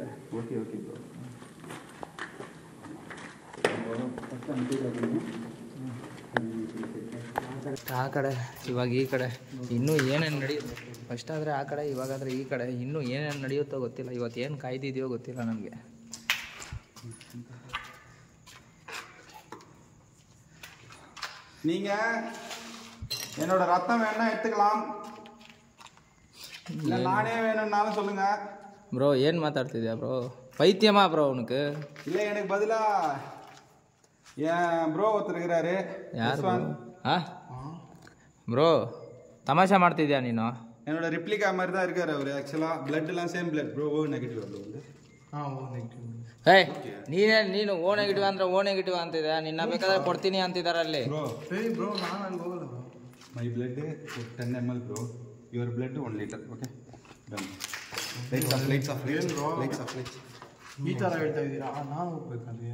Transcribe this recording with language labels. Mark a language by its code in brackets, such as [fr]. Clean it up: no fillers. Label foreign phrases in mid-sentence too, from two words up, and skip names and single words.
[en] okay bro. [kn] ಆ ಕಡೆ ಇವಾಗ ಈ ಕಡೆ ಇನ್ನೂ ಏನೇನು ನಡೆಯುತ್ತೆ. ಫಸ್ಟ್ ಆದರೆ ಆ ಕಡೆ, ಇವಾಗಾದರೆ ಈ ಕಡೆ. ಇನ್ನೂ ಏನೇನು ನಡೆಯುತ್ತೋ ಗೊತ್ತಿಲ್ಲ. ಇವತ್ತು ಏನು ಕಾಯ್ದಿದೆಯೋ ಗೊತ್ತಿಲ್ಲ ನನಗೆ. [ta] நீங்கள் என்னோட ரத்தம் வேணா எடுத்துக்கலாம், இல்லை நானே வேணும்னாலும் சொல்லுங்க. [kn] ப்ரோ ಏನು ಮಾತಾಡ್ತಿದ್ಯಾ ಬ್ರೋ? ಪೈತ್ಯಮಾ ಬ್ರೋ ಅವನಿಗೆ? [ta] இல்லை எனக்கு பதிலா என் ப்ரோ ஒருத்தர் இருக்கிறாரு. [kn] ಯಾರು ಬ್ರೋ? ತಮಾಷೆ ಮಾಡ್ತಿದ್ಯಾ ನೀನು? [ta] என்னோட ரிப்ளிகா மாதிரி தான் இருக்காரு அவர். [en] actually blood same blood bro. O negative [ta] அது வந்து. [en] O negative. [kn] ನೀನು [en] O negative [kn] ಅಂದರೆ [en] O negative [kn] ಅಂತಿದೆ. ನಿನ್ನ ಬೇಕಾದ್ರೆ ಕೊಡ್ತೀನಿ ಅಂತಿದ್ದಾರೆ ಅಲ್ಲಿ. ಬ್ರೋ ನಾನು ಅಲ್ಲಿ ಹೋಗಲ್ಲ ಬ್ರೋ. [en] my blood 10 ml bro. your blood 1 liter. okay done. lights off [kn] ಈ ಥರ ಹೇಳ್ತಾ ಇದ್ದೀರಾ? ನಾನು ಹೋಗ್ಬೇಕಲ್ಲಿ.